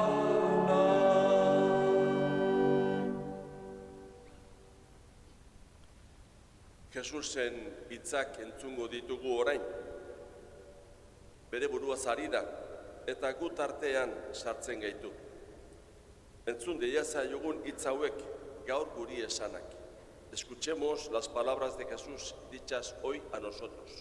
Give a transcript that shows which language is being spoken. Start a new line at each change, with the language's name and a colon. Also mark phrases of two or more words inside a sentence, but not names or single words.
Basque: Jesusen hitzak entzungo ditugu orain. Bere buruaz ari da, eta gu tartean sartzen gaitu. Entzun diezaiogun hitz hauek gaur guri esanak.
Spanish: Escuchemos las palabras de Jesús dichas hoy a nosotros.